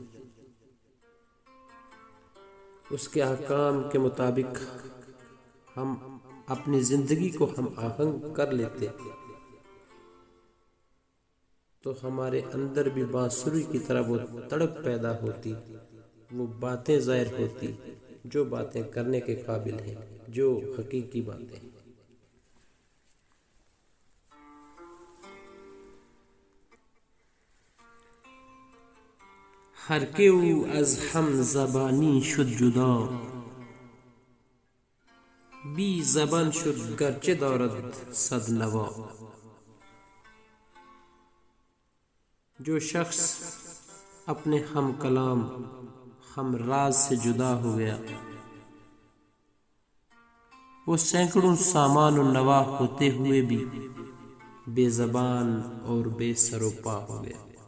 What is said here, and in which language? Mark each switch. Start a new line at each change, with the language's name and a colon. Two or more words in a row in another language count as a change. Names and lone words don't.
Urdu: اس کے احکام کے مطابق ہم اپنی زندگی کو ہم آہنگ کر لیتے، تو ہمارے اندر بھی بانسری کی طرح وہ تڑپ پیدا ہوتی، وہ باتیں ظاہر ہوتی جو باتیں کرنے کے قابل ہیں، جو حقیقی باتیں ہیں.
Persian: ہر کہ او از ہم زبانی شد جدا، بی زبان شد گرچه دارد صد نوا.
Urdu: جو شخص اپنے ہم کلام ہم راز سے جدا ہو گیا، وہ سینکڑوں سامان و نوا ہوتے ہوئے بھی بے زبان اور بے سر و پا ہو گیا.